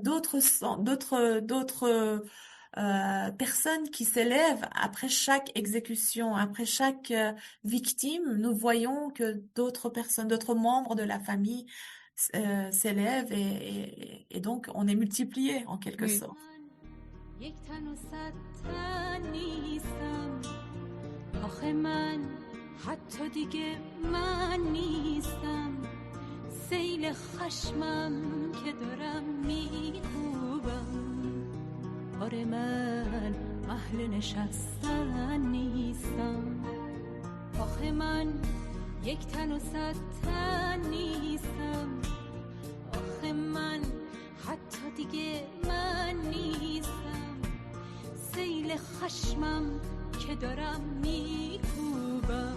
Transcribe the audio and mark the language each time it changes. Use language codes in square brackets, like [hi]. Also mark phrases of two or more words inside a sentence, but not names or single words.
[fr] a d'autres personnes qui s'élèvent après chaque exécution, après chaque victime. Nous voyons que d'autres personnes, d'autres membres de la famille s'élèvent et donc on est multiplié en quelque oui. sorte. [fa] یک تن و صد تن نیستم آخه من حتی دیگه من نیستم، سیل خشمم که دارم میکوبم. آره من اهل نشستن نیستم، آخه من یک تن و صد تن نیستم، آخه من حتی دیگه من نیستم، سیل خشمم که دارم میکوبم.